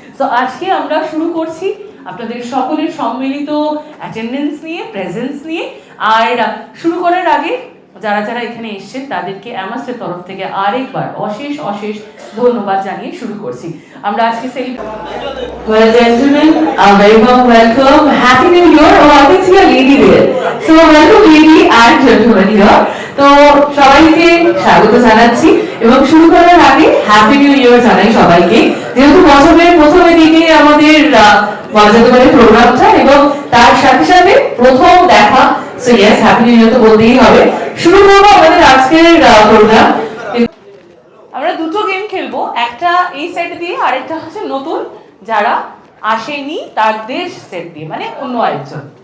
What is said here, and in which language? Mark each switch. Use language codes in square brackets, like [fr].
[bn] So আজকে আমরা শুরু করছি আপনাদের সকলের সম্মিলিত অ্যাটেন্ডেন্স নিয়ে, প্রেজেন্স নিয়ে। আর শুরু করার আগে যারা যারা এখানে এসেছেন তাদেরকে অ্যামাস্টের তরফ থেকে আরেকবার অশেষ অশেষ ধন্যবাদ জানিয়ে শুরু করছি আমরা আজকে [en] Well, gentlemen, a very warm welcome. Happy New Year. Oh, I can see a lady there. So, welcome lady and gentlemen here. [bn] তো সবাইকে স্বাগত জানাচ্ছি এবং শুরু করার আগে হ্যাপি নিউ ইয়ার জানাই সবাইকে। যেহেতু বছরের প্রথমের দিকে আমাদের বলা যেতে পারে প্রোগ্রামটা, এবং তার সাথে সাথে প্রথম দেখা, [en] so yes happy new year [bn] তো বলতেই হবে। শুরু করবো আমাদের আজকের প্রোগ্রাম। আমরা দুটো গেম খেলবো, একটা এই সেট দিয়ে, আরেকটা হচ্ছে নতুন যারা আসেনি তাদের সেট দিয়ে, মানে অন্য আরেকজন।